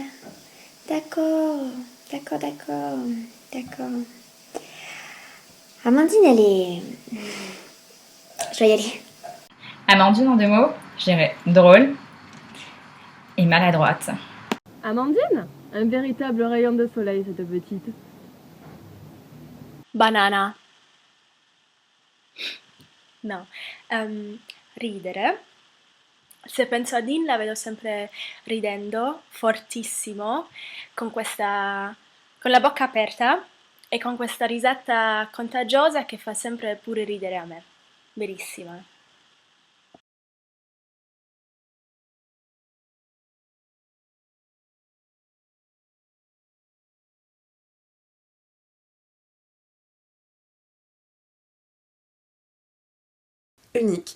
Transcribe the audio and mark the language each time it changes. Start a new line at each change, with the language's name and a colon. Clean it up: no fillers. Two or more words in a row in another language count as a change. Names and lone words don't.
French: D'accord. Amandine, elle est... Je vais y aller. Amandine, en 2 mots, je dirais drôle et maladroite. Amandine, un véritable rayon de soleil, cette petite.
Italian: Banana. No, ridere. Se penso a Dean la vedo sempre ridendo, fortissimo, con la bocca aperta e con questa risata contagiosa che fa sempre pure ridere a me. Bellissima.
French: Unique.